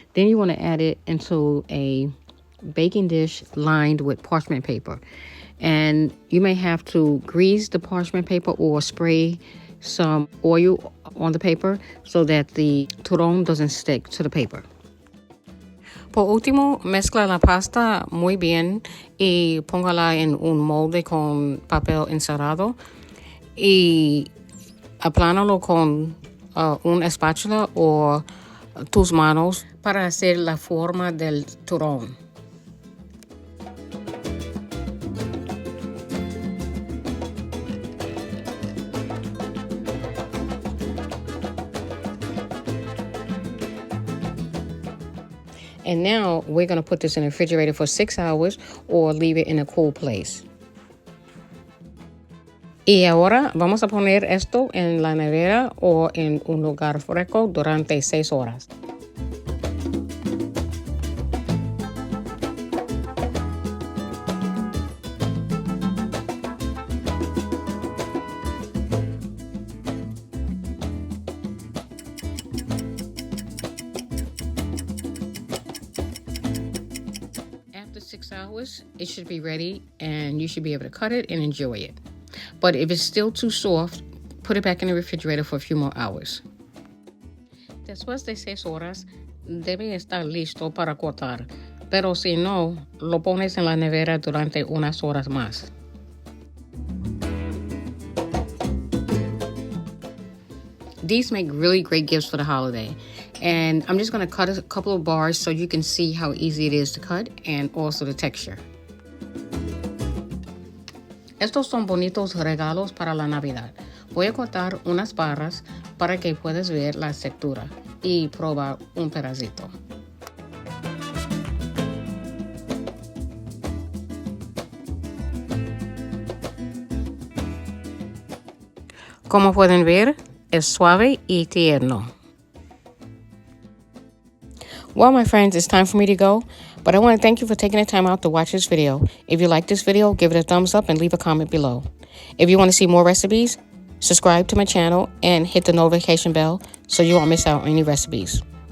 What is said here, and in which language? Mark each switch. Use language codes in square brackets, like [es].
[en] Then you want to add it into a baking dish lined with parchment paper. And you may have to grease the parchment paper or spray some oil on the paper so that the turrón doesn't stick to the paper. [es] Por último, mezcla la pasta muy bien y póngala en un molde con papel encerado y aplánalo con una espátula o tus manos para hacer la forma del turrón. [en] And now we're going to put this in the refrigerator for 6 hours or leave it in a cool place. [es] Y ahora vamos a poner esto en la nevera o en un lugar fresco durante 6 horas. [en] After 6 hours, it should be ready and you should be able to cut it and enjoy it. But if it's still too soft, put it back in the refrigerator for a few more hours. [es] Después de 6 horas, debe estar listo para cortar. Pero si no, lo pones en la nevera durante unas horas más. [en] These make really great gifts for the holiday. And I'm just going to cut a couple of bars so you can see how easy it is to cut and also the texture. [es] Estos son bonitos regalos para la Navidad. Voy a cortar unas barras para que puedas ver la textura y probar un pedacito. Como pueden ver, es suave y tierno. [en] Well, my friends, it's time for me to go, but I want to thank you for taking the time out to watch this video. If you like this video, give it a thumbs up and leave a comment below. If you want to see more recipes, subscribe to my channel and hit the notification bell so you won't miss out on any recipes.